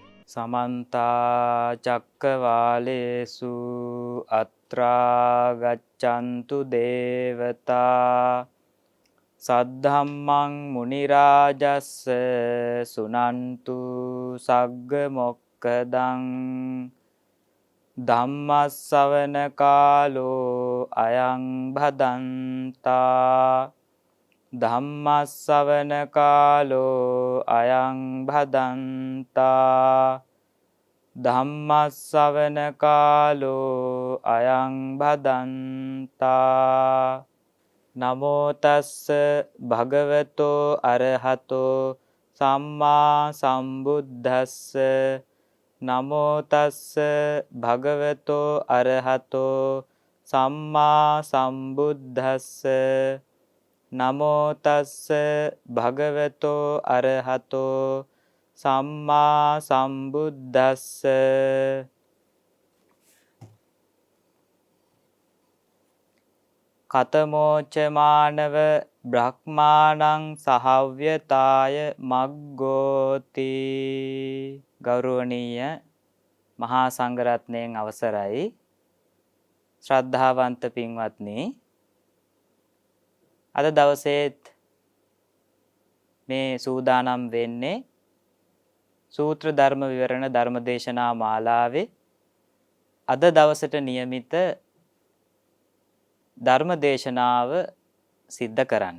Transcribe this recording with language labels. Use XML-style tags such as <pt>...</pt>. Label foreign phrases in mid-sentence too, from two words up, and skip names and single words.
<pi>समन्ता चक्रवालेषु अत्रा गच्छन्तु देवता सद्धम्मं मुनिराजस्स सुनन्तु सग्ग मोक्खदं ධම්මස්සවන කාලෝ අයං භදන්තා ධම්මස්සවන කාලෝ අයං භදන්තා ධම්මස්සවන කාලෝ අයං භදන්තා නමෝ තස්ස භගවතෝ අරහතෝ සම්මා සම්බුද්දස්ස නමෝ තස්ස භගවතෝ අරහතෝ සම්මා සම්බුද්දස්ස නමෝ තස්ස භගවතෝ අරහතෝ සම්මා සම්බුද්දස්ස කතමෝච මානව බ්‍රහ්මාණං සහව්‍යතාය මග්ගෝති.</pi> <si>ගෞරවනීය මහා සංඝරත්නයන් අවසරයි. ශ්‍රද්ධාවන්ත පින්වත්නි, අද දවසේත් මේ සූදානම් වෙන්නේ සූත්‍ර ධර්ම විවරණ ධර්මදේශනා මාලාවේ අද දවසට નિયમિત ධර්මදේශනාව සිද්ධ කරන්න.</si>